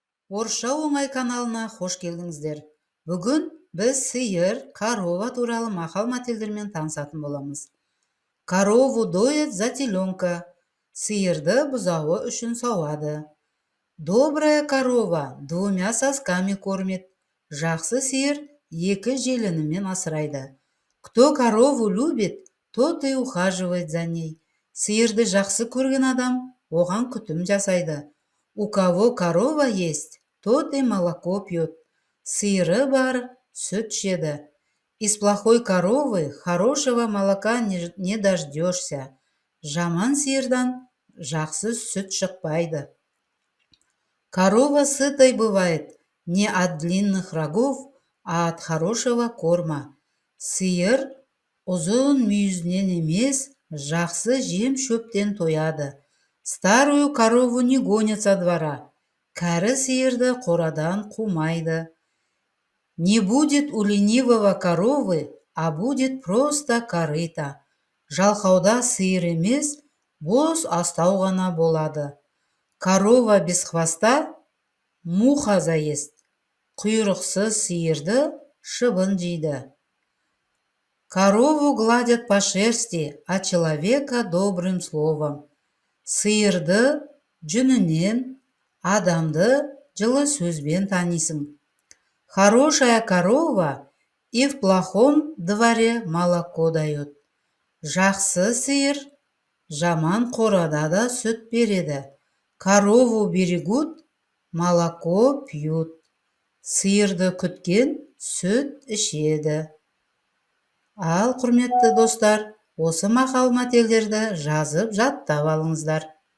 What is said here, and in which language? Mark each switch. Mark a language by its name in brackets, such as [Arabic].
[Kazakh] Орысша оңай каналына хош келдіңіздер. Бүгін біз сиыр, корова туралы мақал-мәтелдермен танысатын боламыз. [Russian] Корову доят за теленка. [Kazakh] Сиырды бұзауы үшін сауады. [Russian] Добрая корова двумя сосками кормит. [Kazakh] Жақсы сиыр екі желінімен асырайды. [Russian] Кто корову любит, тот и ухаживает за ней. [Kazakh] Сиырды жақсы көрген адам оған күтім жасайды. [Russian] У кого корова есть, тот и молоко пьет. [Kazakh] Сиыры бар, сүт ішеді. [Russian] Из плохой коровы хорошего молока не дождешься. [Kazakh] Жаман сиырдан жақсы сүт шықпайды. [Russian] Корова сытой бывает не от длинных рогов, а от хорошего корма. [Kazakh] Сиыр ұзын мүйізінен емес, жақсы жем шөптен тояды. [Russian] Старую корову не гонят со двора. [Kazakh] Кәрі сиырды қорадан қумайды. [Russian] Не будет у ленивого коровы, а будет просто корыто. [Kazakh] Жалқауда сиыр емес, бос астау ғана болады. [Russian] Корова без хвоста муха заест. [Kazakh] Құйрықсыз сиырды шыбын жейді. [Russian] Корову гладят по шерсти, а человека добрым словом. [Kazakh] Сиырды жүнінен, адамды жылы сөзбен танисың. [Russian] Хорошая корова и в плохом дворе молоко дает. [Kazakh] Жақсы сиыр жаман қорада да сүт береді. [Russian] Корову берегут, молоко пьют. [Kazakh] Сиырды күткен сүт ішеді. Ал құрметті достар, осы мақал-мәтелдерді жазып жаттап алыңыздар.